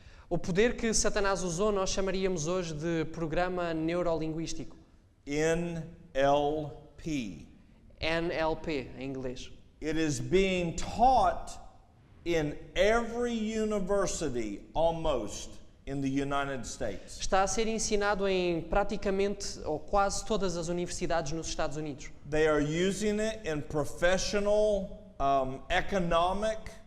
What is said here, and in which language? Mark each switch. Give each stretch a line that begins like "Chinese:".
Portuguese: O poder que Satanás usou nós chamaríamos hoje de programa neurolinguístico.
English: NLP.
Portuguese: NLP, em inglês.
English: It is being taught in every university almost in the United States.
Portuguese: Está a ser ensinado em praticamente ou quase todas as universidades nos Estados Unidos.
English: They are using it in professional, economic,